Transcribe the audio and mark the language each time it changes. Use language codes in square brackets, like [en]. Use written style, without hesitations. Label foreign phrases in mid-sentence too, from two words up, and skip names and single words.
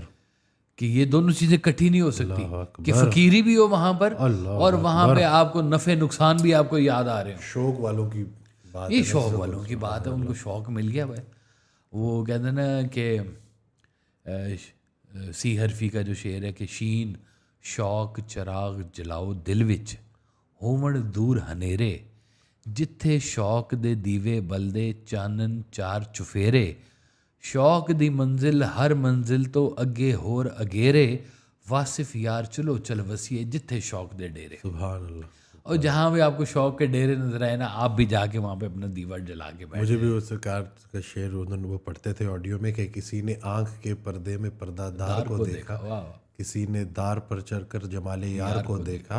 [ur] کہ یہ دونوں چیزیں کٹھی نہیں ہو سکتی کہ فقیری بھی ہو وہاں پر اور وہاں پہ آپ کو نفع نقصان بھی آپ کو یاد آ رہے ہوں. شوق والوں کی بات, یہ شوق والوں کی بات ہے, ان کو شوق مل گیا بھائی. وہ کہتے ہیں نا کہ سی حرفی کا جو شعر ہے کہ [pa] شین شوق چراغ جلاؤ دل وچ ہومن دور ہنیرے, جتھے شوق دے دیوے بلدے چانن چار چفیرے, شوق دی منزل ہر منزل تو اگے ہور اگیرے, واصف یار چلو چل وسیع جتھے شوق دے ڈیرے. [ar] سبحان اللہ. [ur] اور جہاں بھی آپ کو شوق کے ڈیرے نظر آئے نا آپ بھی جا کے وہاں پہ اپنا دیوار جلا کے بیٹھ. مجھے بھی وہ سرکار کا شعر وہ پڑھتے تھے آڈیو میں کہ کسی نے آنکھ کے پردے میں پردہ دار کو دیکھا, کسی نے دار پر چڑھ کر جمال یار کو دیکھا,